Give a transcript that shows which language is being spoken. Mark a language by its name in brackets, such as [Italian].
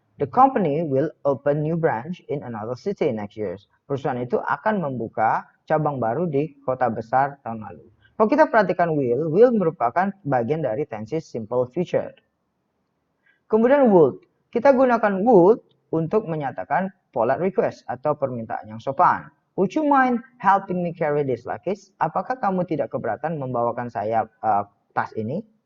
[English] The company will open new branch in another city next year. [Indonesian] Perusahaan itu akan membuka cabang baru di kota besar tahun lalu. Kalau kita perhatikan will merupakan bagian dari tenses simple future. Kemudian would. Kita gunakan would untuk menyatakan [English] polite request [Indonesian] atau permintaan yang sopan. [English] Would you mind helping me carry this luggage? [Indonesian] Apakah kamu tidak keberatan membawakan saya tas ini?